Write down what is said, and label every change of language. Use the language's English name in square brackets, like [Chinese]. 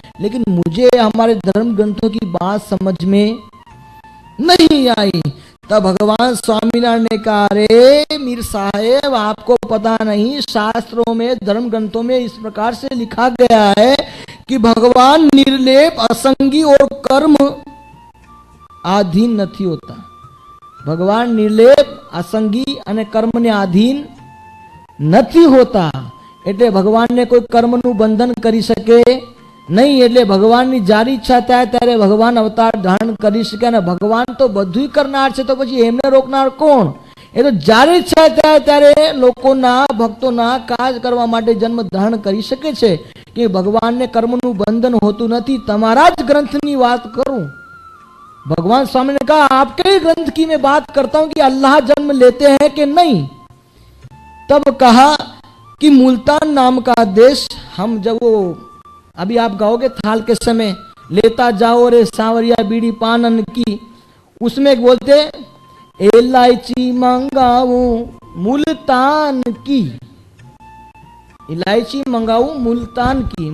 [Hindi] लेकिन मुझे हमारे धर्म ग्रंथों की बात समझ में नहीं आई। तब भगवान स्वामीनारायण ने कहा, अरे मीर साहेब, आपको पता नहीं, शास्त्रों में, धर्म ग्रंथों में इस प्रकार से लिखा गया है कि भगवान निर्लेप, असंगी और कर्म आधीन नहीं होता। [Gujarati] भगवान निर्लेप, असंगी અને કર્મને આધીન નથી હોતા। એટલે ભગવાનને કોઈ કર્મનું બંધન કરી શકે नहीं। એટલે ભગવાનની જારી ઈચ્છા થાય ત્યારે ભગવાન અવતાર ધારણ કરી શકે। અને ભગવાન તો બધું કરનાર છે, તો પછી એમને રોકનાર કોણ? એ તો જારી ઈચ્છા થાય ત્યારે લોકોના, ભક્તોના કાજ કરવા માટે જન્મ ધારણ કરી શકે છે કે ભગવાનને કર્મનું બંધન હોતું નથી। તમારા જ ગ્રંથની વાત કરું, [Hindi] भगवान स्वामी ने कहा, आपके ही ग्रंथ की मैं बात करता हूं कि अल्लाह जन्म लेते हैं कि नहीं। तब कहा कि मुल्तान नाम का देश, हम जब वो अभी आप गाओगे थाल के समय, लेता जाओ रे सांवरिया बीड़ी पानन की, उसमें बोलते इलायची मंगाऊ मुल्तान की, इलायची मंगाऊ मुल्तान की।